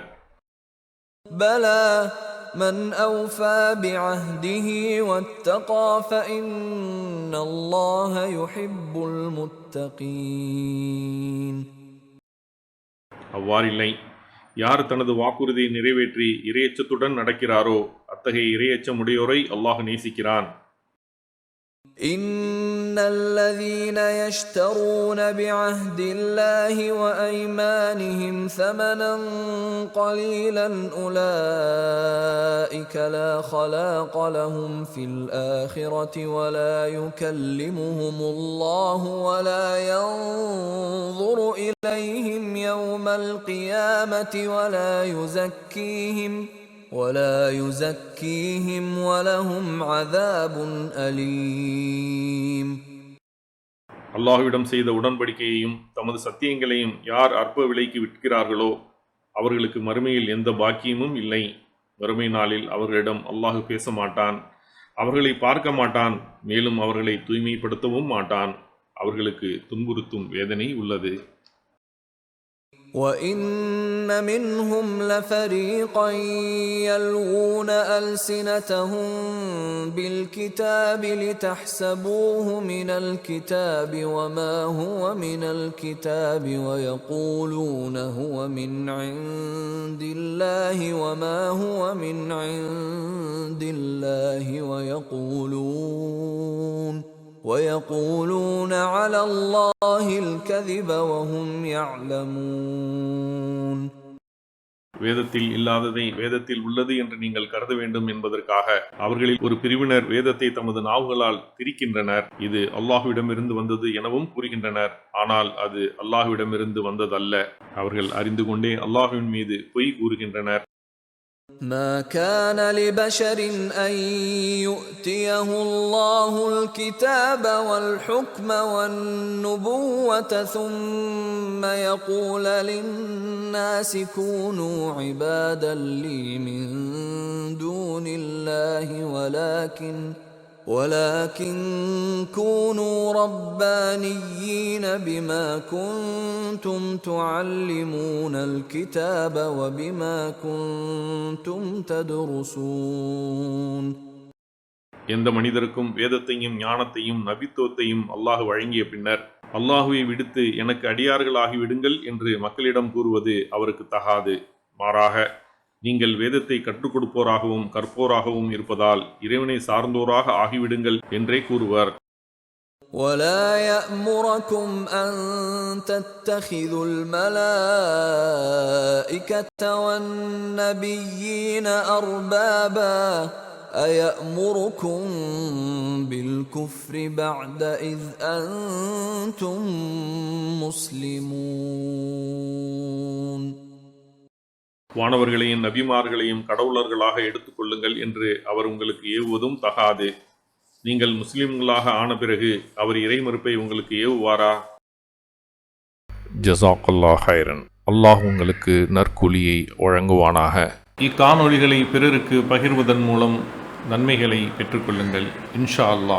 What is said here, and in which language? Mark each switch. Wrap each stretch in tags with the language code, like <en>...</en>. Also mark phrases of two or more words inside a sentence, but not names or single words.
<ar>بلى من أوفى بعهده واتقى فإن الله يحب المتقين.</ar> <ta>அவ்வாறில்லை, யார் தனது வாக்குறுதியை நிறைவேற்றி இறையச்சத்துடன் நடக்கிறாரோ அத்தகைய இறையச்சமுடையோரை அல்லாஹ் நேசிக்கிறான்.</ta> <ar>إن الذين يشترون بعهد الله وأيمانهم ثمنا قليلا أولئك لا خلاق لهم في الآخرة ولا يكلمهم الله ولا ينظر إليهم يوم القيامة ولا يزكيهم ولهم عذاب أليم.</ar> <ta>அல்லாஹ்விடம் செய்த உடன்படிக்கையையும் தமது சத்தியங்களையும் யார் அற்ப விலைக்கு விற்கிறார்களோ அவர்களுக்கு மறுமையில் எந்த பாக்கியமும் இல்லை. வறுமை நாளில் அவர்களிடம் அல்லாஹ் பேச மாட்டான். அவர்களை பார்க்க மாட்டான், மேலும் அவர்களை தூய்மைப்படுத்தவும் மாட்டான். அவர்களுக்கு துன்புறுத்தும் வேதனை உள்ளது.</ta> <ar>وَإِنَّ مِنْهُمْ لَفَرِيقًا يَلْوُونَ أَلْسِنَتَهُم بِالْكِتَابِ لِتَحْسَبُوهُ مِنَ الْكِتَابِ وَمَا هُوَ مِنَ الْكِتَابِ وَيَقُولُونَ هُوَ مِنْ عِندِ اللَّهِ وَمَا هُوَ مِنْ عِندِ اللَّهِ وَيَقُولُونَ عَلَى اللَّهِ الْكَذِبَ وَهُمْ يَعْلَمُونَ.</ar> <ta>வேதத்தில் இல்லாததை வேதத்தில் உள்ளது என்று நீங்கள் கருத வேண்டும் என்பதற்காக அவர்களில் ஒரு பிரிவினர் வேதத்தை தமது நாவுகளால் திரிக்கின்றனர். இது அல்லாஹ்விடமிருந்து வந்தது எனவும் கூறுகின்றனர். ஆனால் அது அல்லாஹ்விடமிருந்து வந்ததல்ல. அவர்கள் அறிந்து கொண்டே அல்லாஹ்வின் மீது பொய் கூறுகின்றனர்.</ta> <ar>ما كان لبشر أن يؤتيه الله الكتاب والحكم والنبوة ثم يقول للناس كونوا عبادا لي من دون الله ولكن كونوا ربانيين بما كنتم تعلمون الكتاب وبما كنتم تدرسون.</ar> <ta>எந்த மனிதருக்கும் வேதத்தையும் ஞானத்தையும் நபித்துவத்தையும் அல்லாஹ் வழங்கிய பின்னர் அல்லாஹுவை விடுத்து எனக்கு அடியார்களாகிவிடுங்கள் என்று மக்களிடம் கூறுவது அவருக்கு தகாது. மாறாக நீங்கள் வேதத்தை கற்றுக் கொடுப்போராகவும் கற்போராகவும் இருப்பதால் இறைவனை சார்ந்தோராக ஆகிவிடுங்கள் என்றே கூறுவர்.</ta> <ar>وَلَا يَأْمُرَكُمْ أَن تَتَّخِذُوا الْمَلَائِكَةَ وَالنَّبِيِّينَ أَرْبَابًا أَيَأْمُرُكُم بِالْكُفْرِ بَعْدَ إِذْ أَنْتُمْ مُسْلِمُونَ.</ar> <ta>வானவர்களையும் நபிமார்களையும் கடவுளர்களாக எடுத்துக்கொள்ளுங்கள் என்று அவர் உங்களுக்கு ஏவுவதும் தகாது. நீங்கள் முஸ்லிம்களாக ஆன பிறகு அவர் இறை மறுப்பை உங்களுக்கு ஏவுவாரா?</ta> <ar>جزاك الله خيرا.</ar> <ta>அல்லாஹ் உங்களுக்கு நற்கூலியை வழங்குவானாக. இக்காணொளிகளை பிறருக்கு பகிர்வதன் மூலம் நன்மைகளை பெற்றுக்கொள்ளுங்கள்</ta> <ar>إن شاء الله.</ar>